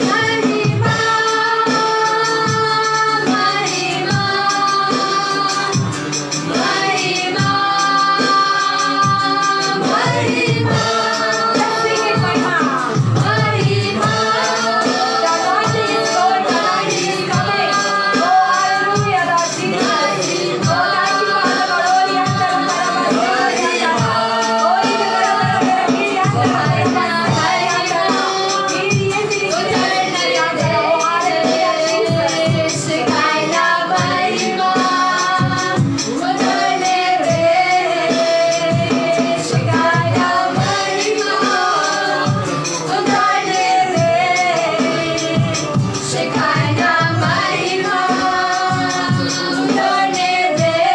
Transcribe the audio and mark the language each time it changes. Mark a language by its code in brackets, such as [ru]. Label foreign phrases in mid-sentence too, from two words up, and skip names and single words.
[hi] महिमा, महिमा, महिमा, महिमा। [en] Let's sing it, [hi] महिमा, महिमा। [en] The anointing is going, the anointing is coming. Oh, hallelujah, Lord Jesus. Oh, thank you, Father God. Oh, yanda la para para yanda. Oh, yanda la para para yanda la para para yanda. Miri miri yanda. Oh, hallelujah, Jesus. [hi] Shekinah महिमा उतरने दे। Shekinah महिमा उतरने दे। Shekinah महिमा उतरने दे।